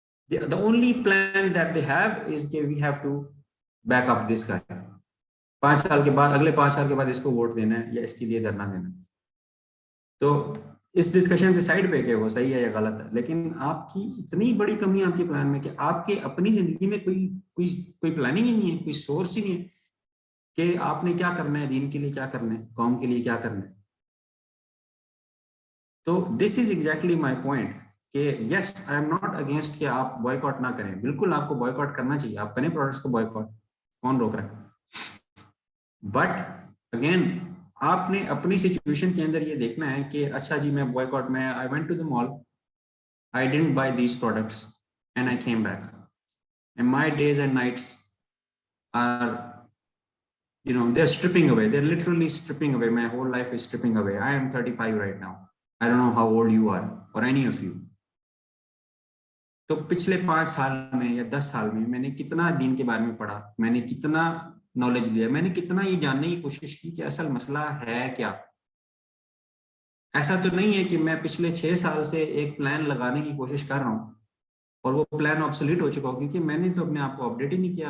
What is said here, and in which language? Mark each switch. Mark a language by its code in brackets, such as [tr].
[en] The only plan that they have is that we have to back up this guy. [ur] 5 سال کے بعد, اگلے 5 سال کے بعد اس کو ووٹ دینا ہے یا اس کے لیے دھرنا دینا ہے. تو اس ڈسکشن سے سائڈ پہ کہ وہ صحیح ہے یا غلط ہے, لیکن آپ کی اتنی بڑی کمی ہے آپ کے پلان میں کہ آپ کے اپنی زندگی میں کوئی پلاننگ ہی نہیں ہے, کوئی سورس ہی نہیں ہے کہ آپ نے کیا کرنا ہے, دین کے لیے کیا کرنا ہے, قوم کے لیے کیا کرنا ہے. تو [en] this is exactly my point کہ yes I am not against [ur] کہ آپ بوائے کاٹ نہ کریں, بالکل آپ کو بوائے کاٹ کرنا چاہیے, آپ کریں پروڈکٹس کو بوائے کاٹ, کون روک رہا ہے. [en] but again [ur] آپ نے اپنی سچویشن کے اندر یہ دیکھنا ہے کہ اچھا جی میں بوائے کاٹ, میں [en] I went to the mall, I didn't buy these products and I came back, and my days and nights are they're stripping away, they're literally stripping away, my whole life is stripping away. I am 35 right now. I don't know how old you are or any of you. [ur] تو پچھلے 5 سال میں یا 10 سال میں میں نے کتنا دین کے بارے میں پڑھا, میں نے کتنا نالج لیا, میں نے کتنا یہ جاننے کی کوشش کی کہ اصل مسئلہ ہے کیا. ایسا تو نہیں ہے کہ میں پچھلے 6 سال سے ایک پلان لگانے کی کوشش کر رہا ہوں اور وہ پلان آبسولیٹ ہو چکا ہو, کیونکہ میں نے تو اپنے آپ کو اپڈیٹ ہی نہیں کیا.